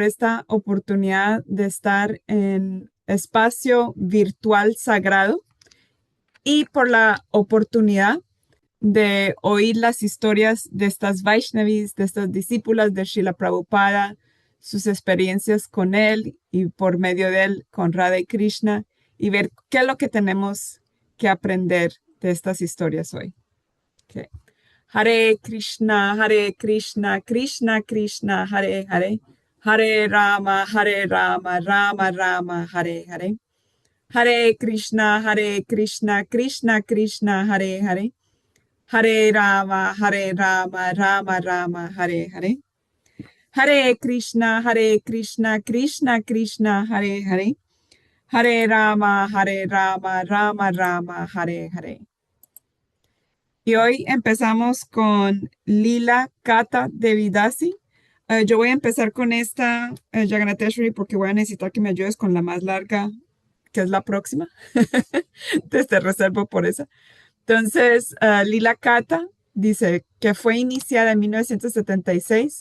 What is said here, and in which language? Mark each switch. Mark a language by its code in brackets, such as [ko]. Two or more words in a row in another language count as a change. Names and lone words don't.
[es] esta oportunidad de estar en espacio virtual sagrado y por la oportunidad de oír las historias de estas Vaishnavis, de estas discípulas de Srila Prabhupada, sus experiencias con él y por medio de él con Radha y Krishna y ver qué es lo que tenemos que aprender de estas historias hoy. Okay. Hare Krishna, Krishna Krishna, Hare Hare, Hare Rama, Rama Rama, Hare Hare. Hare Krishna, Krishna Krishna, Hare Hare. Hare Rama, Rama Rama, Hare Hare. Hare Krishna, Krishna Krishna, Hare Hare. Hare Rama, Rama Rama, Hare Hare. Y hoy empezamos con Lila Kata Devidasi. Yo voy a empezar con esta Jagannatheshwari porque voy a necesitar que me ayudes con la más larga, que es la próxima. Te reservo por esa. Entonces, Lila Kata dice que fue iniciada en 1976.